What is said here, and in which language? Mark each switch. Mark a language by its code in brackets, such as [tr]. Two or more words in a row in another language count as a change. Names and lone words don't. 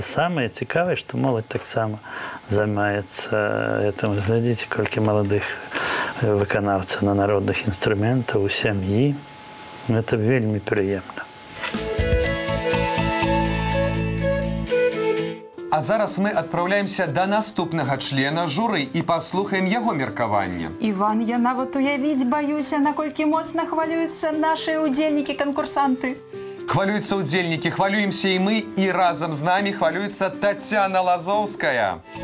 [uk] Саме цікаве, що молодь так само займається. Глядіть, скільки молодих виконавців на народних інструментах у сім'ї. Це вельми приємно. [be] А зараз мы адпраўляемся да наступнага члена журы і паслухаем яго меркаванне. Іван, я нават уявіць баюся, наколькі моцна хвалююцца нашыя удзельнікі-канкурсанты. Хвалююцца удзельнікі, хвалюемся і мы, і разам з намі хвалюецца Тацяна Лазоўская.